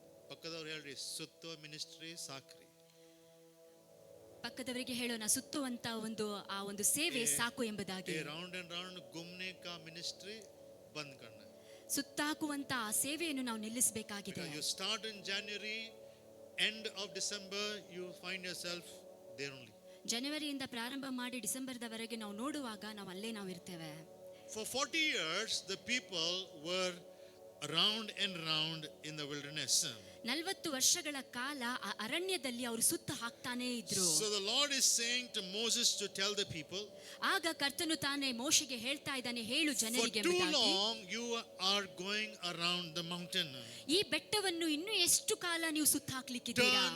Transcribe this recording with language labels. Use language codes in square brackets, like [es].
[kn] ಪಕ್ಕದವರು ಹೇಳ್ರಿ, ಸುತ್ತೋ ಮಿನಿಸ್ಟ್ರಿ ಸಾಕ್ರಿ. ಪಕ್ಕದವರಿಗೆ ಹೇಳೋಣ, ಸುತ್ತುವಂತ ಒಂದು ಸೇವೆ ಸಾಕು ಎಂಬುದಾಗಿ. [en] round and round [hi] ಗುಮ್ನೆ ಕಾ ಮಿನಿಸ್ಟ್ರಿ ಬಂದ್ ಕರ್ನ. [kn] ಸುತ್ತಾಕುವಂತ ಆ ಸೇವೆಯನ್ನು ನಾವು ನಿಲ್ಲಿಸಬೇಕಾಗಿದೆ. [en] You start in January, end of December, you find yourself there only. [kn] ಜನವರಿಯಿಂದ ಪ್ರಾರಂಭ ಮಾಡಿ ಡಿಸೆಂಬರ್ದವರೆಗೆ ನಾವು ನೋಡುವಾಗ ನಾವು ಅಲ್ಲೇ ನಾವು ಇರ್ತೇವೆ. [en] For 40 years the people were round and round in the wilderness. [kn] 40 ವರ್ಷಗಳ ಕಾಲ ಆ ಅರಣ್ಯದಲ್ಲಿ ಅವರು ಸುತ್ತ ಹಾಕ್ತಾನೇ ಇದ್ರು. [en] So the Lord is saying to Moses to tell the people, [kn] ಆಗ ಕರ್ತನು ತಾನೇ ಮೋಶೆಗೆ ಹೇಳ್ತಾ ಇದ್ದಾನೆ, ಹೇಳು ಜನರಿಗೆ, [en] for too long you are going around the mountain. [kn] ಈ ಬೆಟ್ಟವನ್ನು ಇನ್ನೂ ಎಷ್ಟು ಕಾಲ ನೀವು ಸುತ್ತ ಹಾಕ್ಲಿಕ್ಕಿದ್ದೀರಾ?